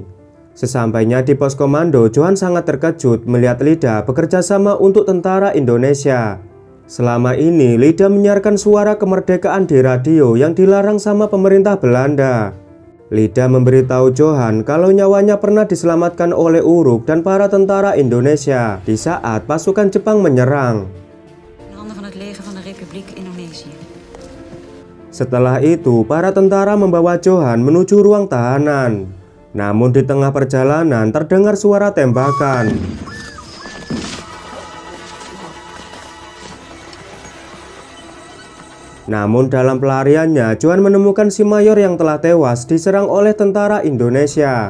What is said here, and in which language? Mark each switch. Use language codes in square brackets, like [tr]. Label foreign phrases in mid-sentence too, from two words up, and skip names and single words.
[id] Sesampainya di pos komando, Johan sangat terkejut melihat Lida bekerja sama untuk tentara Indonesia. Selama ini Lida menyiarkan suara kemerdekaan di radio yang dilarang sama pemerintah Belanda. Lida memberitahu Johan kalau nyawanya pernah diselamatkan oleh Uruk dan para tentara Indonesia di saat pasukan Jepang menyerang. [nl] In handen van het leger van de Republiek Indonesië. [id] Setelah itu, para tentara membawa Johan menuju ruang tahanan. Namun di tengah perjalanan terdengar suara tembakan. Namun dalam pelariannya, Johan menemukan si mayor yang telah tewas diserang oleh tentara Indonesia.